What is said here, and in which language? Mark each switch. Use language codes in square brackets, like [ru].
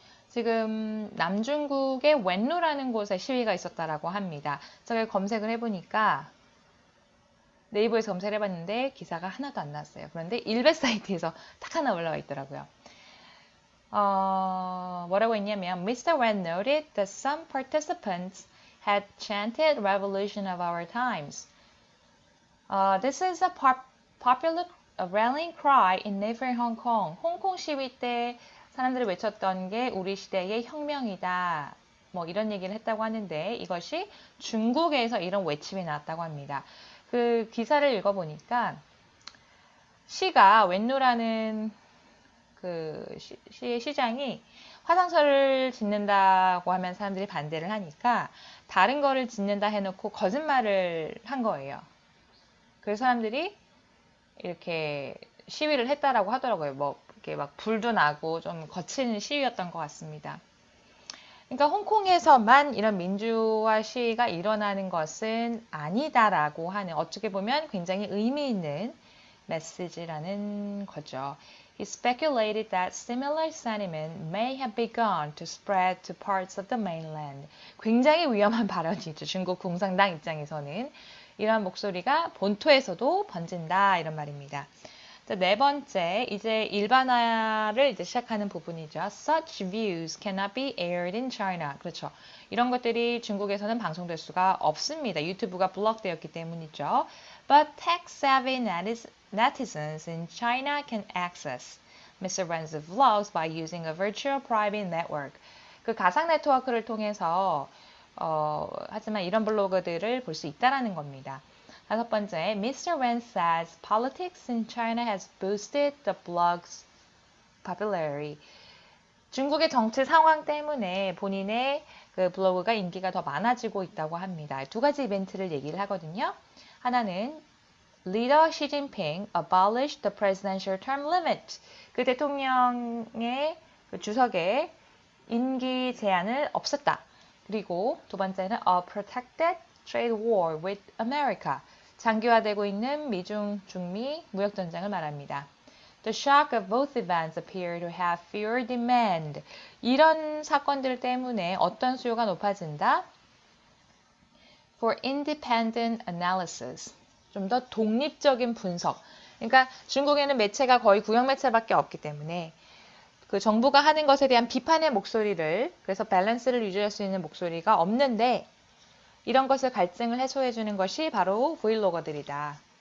[ko] 지금 남중국의 웬루라는 곳에 시위가 있었다라고 합니다. 제가 검색을 해보니까 네이버에서 검색을 해봤는데 기사가 하나도 안 나왔어요. 그런데 일베 사이트에서 딱 하나 올라와 있더라고요. 뭐라고 했냐면 Mr. [en] Wen noted that some participants had chanted revolution of our times. This is a popular rallying cry in neighboring Hong Kong. [ko] 홍콩 시위 때 사람들이 외쳤던 게 우리 시대의 혁명이다. 이런 얘기를 했다고 하는데 이것이 중국에서 이런 외침이 나왔다고 합니다. 그 기사를 읽어보니까 시가 웬루라는 그 시의 시장이 화장실을 짓는다고 하면 사람들이 반대를 하니까 다른 거를 짓는다 해놓고 거짓말을 한 거예요. 그래서 사람들이 이렇게 시위를 했다라고 하더라고요. 이렇게 막 불도 나고 좀 거친 시위였던 것 같습니다. 그러니까 홍콩에서만 이런 민주화 시위가 일어나는 것은 아니다라고 하는 어떻게 보면 굉장히 의미 있는 메시지라는 거죠. [en] He speculated that similar sentiment may have begun to spread to parts of the mainland. [ko] 굉장히 위험한 발언이죠. 중국 공산당 입장에서는 이러한 목소리가 본토에서도 번진다 이런 말입니다. 네 번째, 이제 일반화를 시작하는 부분이죠. [en] Such views cannot be aired in China. [ko] 그렇죠. 이런 것들이 중국에서는 방송될 수가 없습니다. 유튜브가 블록되었기 때문이죠. [en] But tech-savvy netizens in China can access Mr. Wen's vlogs by using a virtual private network. [ko] 그 가상 네트워크를 통해서 하지만 이런 블로그들을 볼 수 있다라는 겁니다. 다섯 번째, Mr. [en] Wen says politics in China has boosted the blog's popularity. [ko] 중국의 정치 상황 때문에 본인의 그 블로그가 인기가 더 많아지고 있다고 합니다. 두 가지 이벤트를 얘기를 하거든요. 하나는 [en] Leader Xi Jinping abolished the presidential term limit. [ko] 그 대통령의 그 주석의 임기 제한을 없앴다. 그리고 두 번째는 [en] A protected trade war with America. [ko] 장기화되고 있는 미중, 중미 무역전쟁을 말합니다. [en] The shock of both events appear to have fewer demand. [ko] 이런 사건들 때문에 어떤 수요가 높아진다? [en] For independent analysis. [ko] 좀 더 독립적인 분석. 그러니까 중국에는 매체가 거의 구형 매체밖에 없기 때문에 그 정부가 하는 것에 대한 비판의 목소리를, 그래서 밸런스를 유지할 수 있는 목소리가 없는데 이런 것을 갈증을 해소해 주는 것이 바로 브이로거들이다.